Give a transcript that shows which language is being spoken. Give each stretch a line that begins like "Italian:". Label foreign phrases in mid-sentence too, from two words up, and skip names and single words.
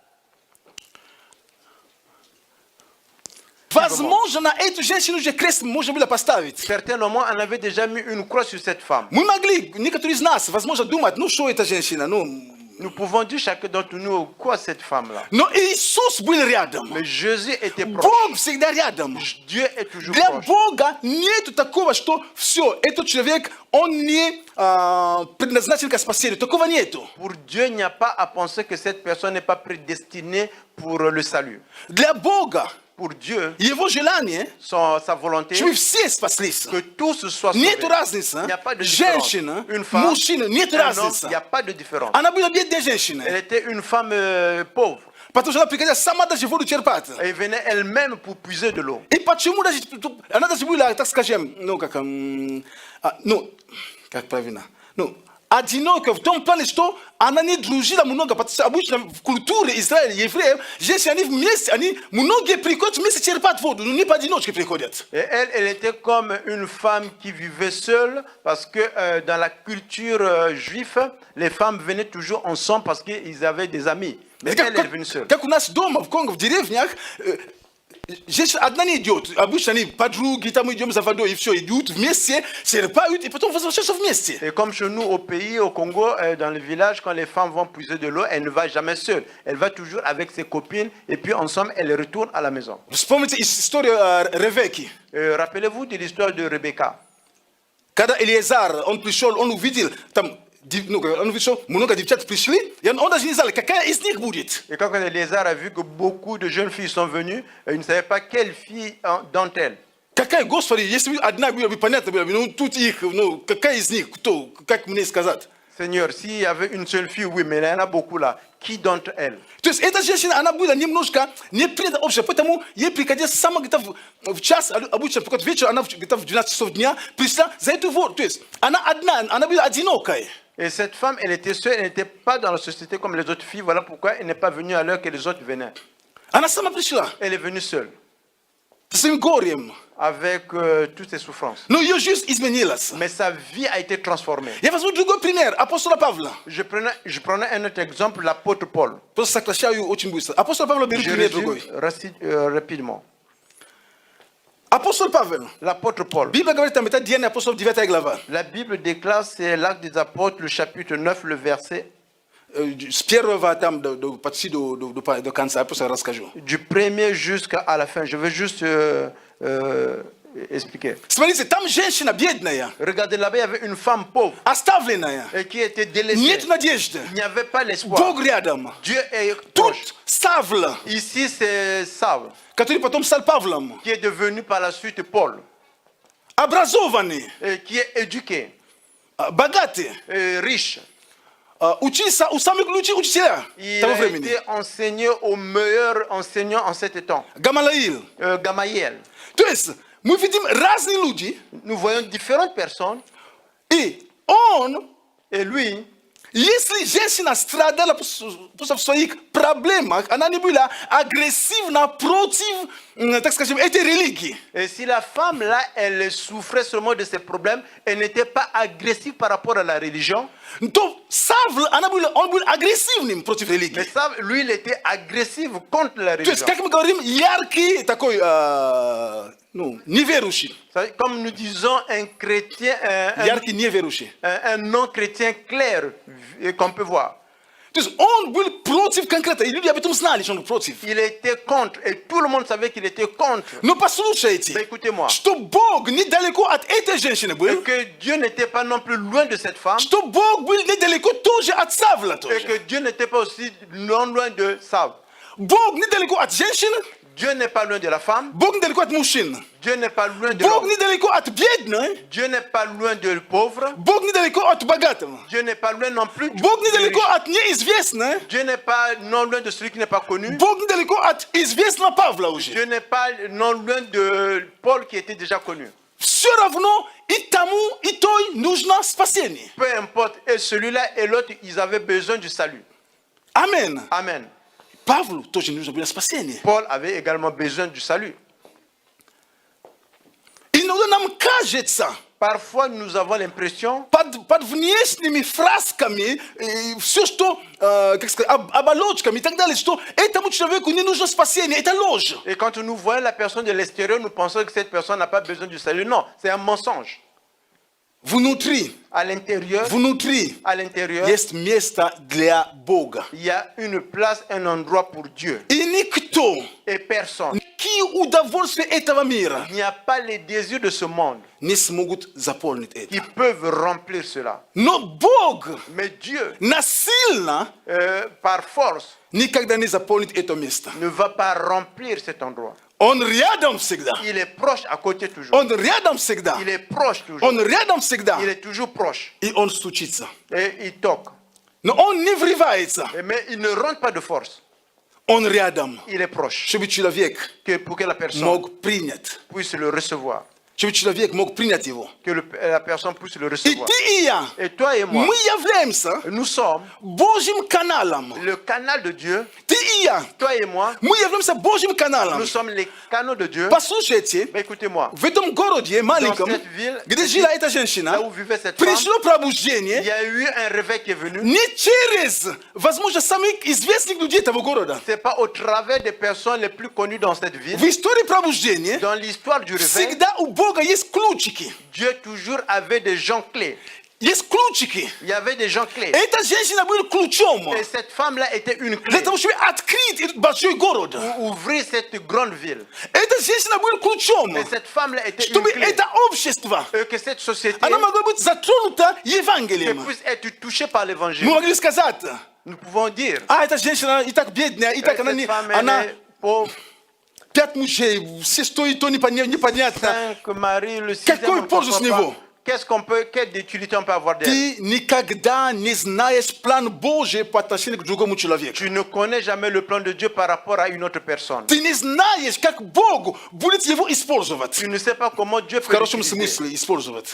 Russian: Возможно, на эту женщину уже крест можно было поставить.
French: Certainement, on avait déjà mis une croix sur cette femme.
Russian: Мы могли, некоторые из нас, возможно, думать, ну что эта женщина, ну...
French: Nous pouvons dire chacun d'entre nous, quoi cette femme-là?
Russian: Но Иисус был рядом.
French: Mais Jésus était proche.
Russian: Бог всегда рядом.
French: Dieu est toujours
Russian: Для
French: proche.
Russian: Бога нет такого, что все, этот человек, он не предназначен к спасению. Такого нету.
French: Pour Dieu, il n'y a pas à penser que cette personne n'est pas prédestinée pour le salut.
Russian: Для Бога
French: Pour Dieu,
Russian: его желание,
French: sa volonté,
Russian: чтобы все спаслись.
French: que tous soient sauvés.
Russian: Нету разницы.
French: Il n'y a pas de différence.
Russian: Женщина,
French: Une femme,
Russian: мужчина, нету
French: un homme,
Russian: разницы.
French: il n'y a pas de différence.
Russian: Она была бедная женщина.
French: Elle était une femme pauvre.
Russian: Потому что она приходила сама даже воду черпать.
French: Elle venait elle-même pour puiser de l'eau.
Russian: И почему даже, она даже была, так скажем, ну как правильно, одиноко в том плане, что она не дружила много, потому что обычно в культуре Израиля, евреев, женщины, они вместе, они многие приходят вместе черпать воду, но не поодиночке приходят.
French: Et elle était comme une femme qui vivait seule, parce que dans la culture juive, les femmes venaient toujours ensemble parce qu'ils avaient des amis. Mais elle est venue seule.
Russian: Как у нас дома в Конго, в деревнях, женщина одна не идет. Обычно они подруги, там идем за водой, и все, идут вместе, черпают, и потом возвращаются вместе.
French: Et comme chez nous au pays, au Congo, dans le village, quand les femmes vont puiser de l'eau, elle ne va jamais seule. Elle va toujours avec ses copines, et puis ensemble, elle retourne à la maison.
Russian: Вспомните историю Ревекки.
French: Rappelez-vous de l'histoire de Rebecca.
Russian: Когда Элиезар, он пришел, он увидел, там, он увидел, что много девчат пришли, и он даже не знал, какая из них будет.
French: Et quand Eliezer a vu que beaucoup de jeunes filles sont venues, il ne savait pas quelle fille d'entre elles.
Russian: Какая, Господи, если бы одна была бы понятно, было бы, ну, тут их, ну, какая из них, кто, как мне сказать?
French: Seigneur, s'il y avait une seule fille, oui, mais il y en a beaucoup là. Qui d'entre elles?
Russian: То есть эта женщина, она была немножко не преда общества, поэтому ей приходилось сама где-то в час, обычно приходит вечер, она где-то в 12 часов дня пришла за эту воду. То есть она одна, она была одинокая.
French: Et cette femme, elle était seule, elle n'était pas dans la société comme les autres filles. Voilà pourquoi elle n'est pas venue à l'heure que les autres venaient.
Russian: Она сама пришла
French: Elle est venue seule,
Russian: со своим горем.
French: avec toutes ses souffrances.
Russian: Но ее жизнь изменилась.
French: Mais sa vie a été transformée.
Russian: Я возьму другой пример, апостола Павла.
French: Je prenais un autre exemple, l'apôtre Paul.
Russian: Просто сокращаю очень быстро. Апостол Павла беру
French: Je
Russian: пример
French: résume
Russian: другой.
French: rapidement.
Russian: Апостол Павел.
French: L'apôtre Paul.
Russian: Библия говорит там, это Деяния апостолов, 9 глава.
French: La Bible déclare, c'est l'acte des apôtres, le chapitre 9, le verset.
Russian: С первого там почти до конца, я просто расскажу.
French: Du premier jusqu'à la fin. Je vais juste expliquer.
Russian: Смотрите, там женщина бедная,
French: Regardez là-bas, il y avait une femme pauvre
Russian: оставленная.
French: et qui était délaissée.
Russian: Нет надежды.
French: Il n'y avait pas l'espoir.
Russian: Бог рядом.
French: Dieu est
Russian: Тут
French: proche.
Russian: Савл,
French: Ici, c'est Saul,
Russian: который потом стал Павлом,
French: qui est devenu par la suite Paul,
Russian: образованный,
French: et qui est éduqué,
Russian: богатый,
French: et riche.
Russian: учился у самых лучших учителей
French: Il
Russian: того
French: a
Russian: времени.
French: été enseigné au meilleur enseignant en cet temps,
Russian: Гамалаил.
French: Gamaliel.
Russian: То есть мы видим разные люди,
French: Nous voyons différentes personnes,
Russian: и он,
French: et lui,
Russian: если женщина страдала просто в своих проблемах, она не была агрессивна против, так скажем, этой религии.
French: et si la femme là, elle souffrait seulement de ses problèmes, elle n'était pas agressive par rapport à la religion,
Russian: То Савл он был агрессивным против
French: Mais
Russian: religii.
French: ça, lui, il était agressif contre la
Russian: То есть
French: religion.
Russian: как мы говорим, яркий такой, ну, неверующий.
French: Comme nous disons, un chrétien,
Russian: Яркий неверующий.
French: un non-chrétien clair qu'on peut voir.
Russian: То есть он был против конкретно, и люди об этом знали, что он против.
French: Il était contre et tout le monde savait qu'il était contre.
Russian: Но послушайте,
French: Mais écoutez-moi,
Russian: что Бог недалеко от этой женщины
French: et
Russian: был,
French: que Dieu n'était pas non plus loin de cette femme,
Russian: что Бог был недалеко тоже от Савла
French: et
Russian: тоже.
French: que Dieu n'était pas aussi non loin de Saul.
Russian: Бог недалеко от женщин,
French: Dieu n'est pas loin de la femme,
Russian: Бог недалеко от мужчин.
French: Dieu n'est pas loin de
Russian: Бог
French: l'homme,
Russian: недалеко от бедной,
French: Dieu n'est pas loin de pauvre,
Russian: Бог недалеко от богатого.
French: Dieu n'est pas loin non plus
Russian: Бог
French: du
Russian: недалеко
French: riche.
Russian: от неизвестного,
French: Dieu n'est pas non loin de celui qui n'est pas connu,
Russian: Бог недалеко от известного Павла уже.
French: Dieu n'est pas non loin de Paul qui était déjà connu.
Russian: Все равно и тому, и той нужно спасение.
French: Peu importe, et celui-là et l'autre, ils avaient besoin du salut.
Russian: Амен.
French: Amen.
Russian: Павлу тоже нужно было спасение.
French: Paul avait également besoin du salut.
Russian: Иногда нам кажется,
French: Parfois, nous avons l'impression,
Russian: под внешними фрасками, все, что, как сказать, оболочками и так далее, что этому человеку не нужно спасение, это ложь.
French: et quand nous voyons la personne de l'extérieur, nous pensons que cette personne n'a pas besoin du salut. Non, c'est un mensonge.
Russian: Внутри,
French: À l'intérieur,
Russian: есть место для Бога.
French: il y a une place, un endroit pour Dieu.
Russian: И никто,
French: Et personne,
Russian: никакие удовольствия этого мира
French: il n'y a pas les désirs de ce monde
Russian: не смогут заполнить это.
French: qui peuvent remplir cela.
Russian: Но Бог
French: Mais Dieu,
Russian: насильно
French: par force,
Russian: никогда не заполнит это место.
French: ne va pas remplir cet endroit.
Russian: Он рядом всегда.
French: Il est proche à côté toujours.
Russian: Он рядом всегда.
French: Il est proche toujours.
Russian: Он рядом всегда.
French: Il est toujours proche.
Russian: И он стучится.
French: Et il toque.
Russian: Но он не врывается.
French: Mais il ne rentre pas de force.
Russian: Он рядом.
French: Il est proche.
Russian: Чтобы человек
French: Pour que la personne
Russian: мог принять.
French: puisse le recevoir.
Russian: Чтобы человек мог принять его.
French: Que la personne puisse le
Russian: И
French: recevoir.
Russian: ты и я,
French: Et toi et moi,
Russian: мы являемся
French: nous sommes
Russian: Божьим каналом.
French: le canal de Dieu.
Russian: Ты и я,
French: Toi et moi,
Russian: мы являемся Божьим каналом.
French: nous sommes les canaux de Dieu.
Russian: Послушайте,
French: Mais écoutez-moi,
Russian: в этом городе маленьком,
French: Dans cette ville,
Russian: где жила эта
French: là
Russian: женщина,
French: où vivait cette femme,
Russian: пришло
French: il
Russian: пробуждение
French: y a eu un réveil qui est venu.
Russian: не через, возможно, самых известных людей этого города.
French: C'est pas au travers des personnes les plus connues dans cette ville.
Russian: В истории пробуждения
French: Dans l'histoire du réveil,
Russian: всегда у Бога есть ключики.
French: Dieu toujours avait des gens clés.
Russian: Есть ключики.
French: Il y avait des gens clés.
Russian: Эта женщина была ключом
French: Et cette femme-là était une
Russian: для
French: clé
Russian: того, чтобы открыть этот большой город.
French: pour ouvrir cette grande ville.
Russian: Эта женщина была ключом,
French: Et cette femme-là était une
Russian: чтобы
French: clé.
Russian: это общество,
French: Et que cette société
Russian: она могла быть затронута Евангелием.
French: puisse être touchée par l'évangile.
Russian: Мы могли сказать,
French: Nous pouvons dire
Russian: эта женщина и так бедная, и так она,
French: cette femme,
Russian: она
French: elle est pauvre,
Russian: 5 мужей, все что и то непонятно.
French: 5 maris, le
Russian: Какой
French: 6e,
Russian: пользу с него?
French: quelle utilité on peut avoir d'elle?
Russian: Ты никогда не знаешь план Божий по отношению к другому человеку.
French: Tu ne connais jamais le plan de Dieu par rapport à une autre personne.
Russian: Ты не знаешь, как Бог будет его использовать.
French: Tu ne sais pas comment Dieu
Russian: В
French: peut
Russian: хорошем
French: l'utiliser.
Russian: смысле использовать.